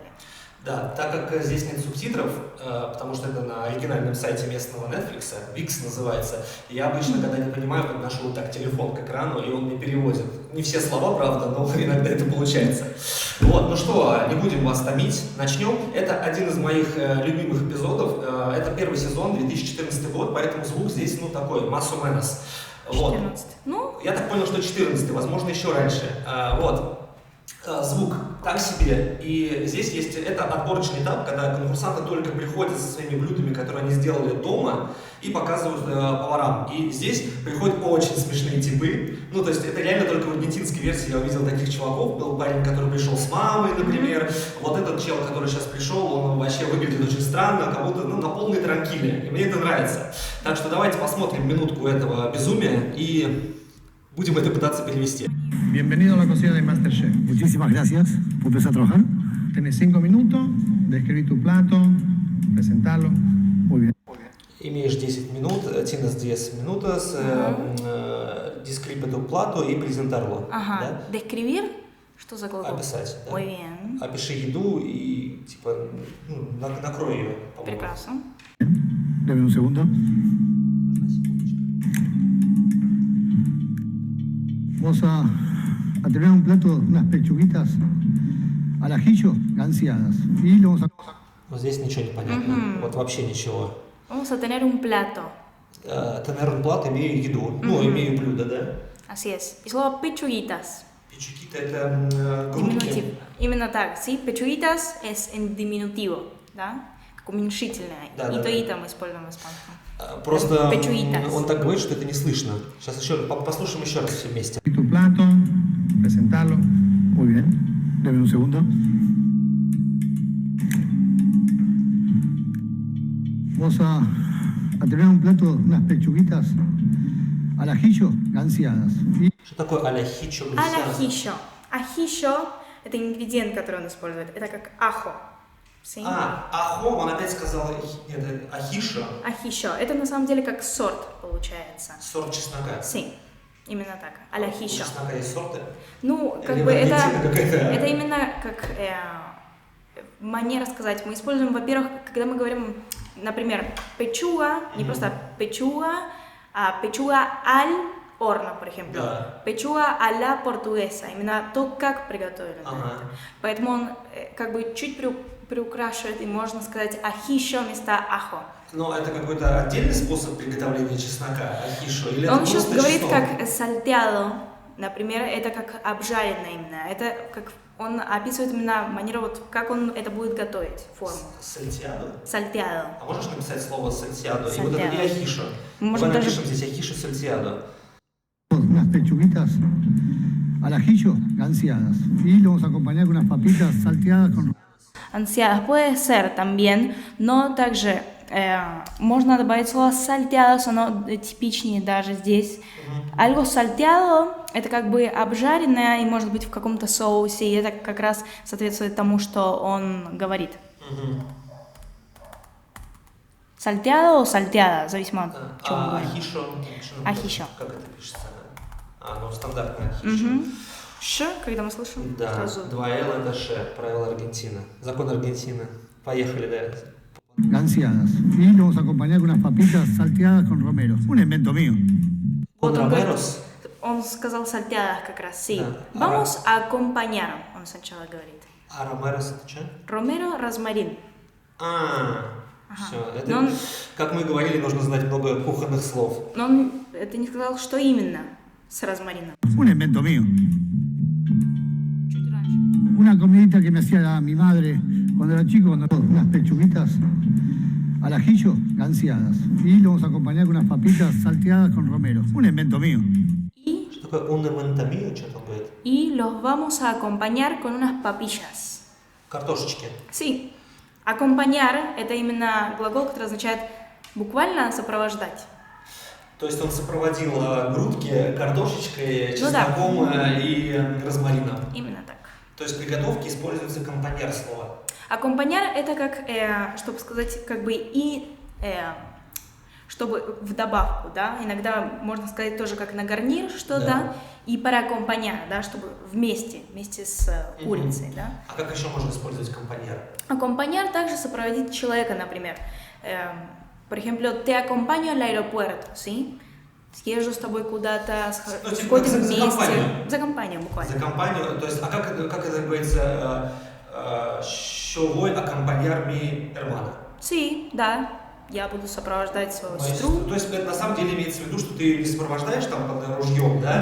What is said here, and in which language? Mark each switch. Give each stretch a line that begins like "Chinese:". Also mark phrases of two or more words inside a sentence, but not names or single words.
Russian: Да, так как здесь нет субтитров, потому что это на оригинальном сайте местного Netflix, VIX называется, я обычно, когда не понимаю, подношу вот так телефон к экрану, и он мне переводит. Не все слова, правда, но иногда это получается. Вот, ну что, не будем вас томить, начнем. Это один из моих любимых эпизодов, это первый сезон, 2014 год, поэтому звук здесь, такой,
Spanish: más o menos.
Russian: 14. Вот. Я так понял, что 14, возможно, еще раньше. Вот. Звук так себе, и здесь есть это отборочный этап, когда конкурсанты только приходят со своими блюдами, которые они сделали дома, и показывают поварам. И здесь приходят очень смешные типы, то есть это реально только в аргентинской версии я увидел таких чуваков. Был парень, который пришел с мамой, например, вот этот чел, который сейчас пришел, он вообще выглядит очень странно, как будто на полной транкиле, и мне это нравится. Так что давайте посмотрим минутку этого безумия и будем это пытаться перевести.
Spanish: Bienvenido a la cocina de MasterChef. Muchísimas gracias por empezar a trabajar. Tienes 5 minutos de escribir tu plato, presentarlo. Muy bien.
Russian: Имеешь 10 минут,
Spanish: tienes 10 minutos, describe tu plato и presentarlo.
Russian: Ага. Да? Describir? Что за глагол? Описать. Да.
Spanish: Muy bien.
Russian: Опиши еду и накрой ее. Прекрасно.
Spanish: Dame un segundo. Vamos a tener un plato, unas pechuguitas al ajillo, ganciadas. Y lo vamos a...
Russian: Вот здесь ничего не понятно. Вот вообще ничего.
Spanish: Vamos a tener un plato. Tener un plato,
Russian: имею еду. Имею блюдо, да?
Spanish: Así es.
Russian: И слово pechuguitas. Печугита это
Spanish: Diminutivo.
Russian: грудки. Именно так.
Spanish: Sí, pechuguitas es en diminutivo,
Russian: да? Как уменьшительное. Да, и да, то, да. и там используем в испанском. Просто Pechuguitas. он так говорит, что это не слышно. Сейчас еще послушаем еще раз все вместе.
Spanish: Tu plato, presentarlo. Muy bien. Dame un segundo. Vamos a tener un plato, unas pechuguitas al ajillo, ganciadas. Y
Russian: Что такое аляхичо? Алахишо. Ахишо – это ингредиент, который он использует. Это как ахо. Sí? Ахо, он опять сказал, нет, ахишо, Ахишо. Это на самом деле как сорт получается. сорт чеснока. Sí. Именно так. У Алахишо. чеснока есть сорты? Как Или бы в Аргентине какая-то- это именно как манера сказать. Мы используем, во-первых, когда мы говорим, например, печуга, не просто печуга, а печуга
Spanish: al horno, por ejemplo.
Russian: Да. Печуга
Spanish: a la portuguesa.
Russian: Именно то, как приготовлено. Ага. это. Поэтому он как бы чуть приукрашивает, и можно сказать ахишо вместо ахо. Но это какой-то отдельный способ приготовления чеснока, ахишо? Или Он это сейчас просто говорит чеснок? как salteado, например, это как обжаренное именно. Это как Он описывает именно манеру, вот как он это будет готовить, форму. Сальтиадо. Сальтиадо. А можешь написать слово сальтиадо? И вот Сальтиадо. это и ахишо. Можно Давай даже- напишем здесь ахишо сальтиадо.
Spanish: Unas pechuguitas al ajillo ganciadas. Y lo vamos a acompañar con unas papitas salteadas con Ansiadas puede ser también,
Russian: но также можно добавить слово salteados, оно типичнее даже здесь.
Spanish: Algo salteado
Russian: – это как бы обжаренное и может быть в каком-то соусе, и это как раз соответствует тому, что он говорит.
Spanish: Salteado o salteada,
Russian: зависимо от чего он А говорит. ахишо? Ахишо. Как это пишется? Ну, стандартное ахишо. Ш, когда мы слышим, Да, сразу. 2 Л это Ш, правило Аргентины. Закон Аргентины. Поехали, да.
Spanish: ganciadas. Y lo vamos a acompañar con unas papitas salteadas con romero. Un invento mío.
Russian: Он Вот он ромерос? Он сказал salteadas как раз, sí. Да.
Spanish: Vamos a acompañar,
Russian: он сначала говорит. А ромерос это что? Romero, розмарин. Все. Это, Но он- как мы говорили, нужно знать много кухонных слов. Но он это не сказал, что именно с розмарином.
Spanish: Un invento mío.
Russian: Чуть раньше.
Spanish: Una comidita que me hacía mi madre cuando era chico, unas pechuguitas al ajillo ganciadas. Y lo vamos a acompañar con unas papitas salteadas con romero. Un invento mío. Y,
Russian: Что такое унементамия, что там говорит?
Spanish: y los vamos a acompañar con unas papillas.
Russian: Картошечки.
Spanish: Sí. Acompañar –
Russian: это именно глагол, который означает буквально сопровождать. То есть он сопроводил грудки картошечкой, Ну да. чесноком и розмарином. Именно так. То есть при готовке используется компаньер слова. Аккомпаняр – это как, чтобы сказать, как бы и, чтобы в добавку, да, иногда можно сказать тоже как на гарнир что-то, Да.
Spanish: и para acompañar,
Russian: да, чтобы вместе с курицей, да. А как еще можно использовать компаньер? Acompañar также сопроводить человека, например.
Spanish: Por ejemplo, te acompaño al aeropuerto, ¿sí?
Russian: Съезжу с тобой куда-то, Ну, типа сходим за вместе. компанию. За компанию буквально. За компанию, то есть, а как это говорится, що
Spanish: voy acompañar mi hermana? Sí,
Russian: да, я буду сопровождать свою сестру. То есть, это на самом деле имеется в виду, что ты не сопровождаешь там под ружьем, да?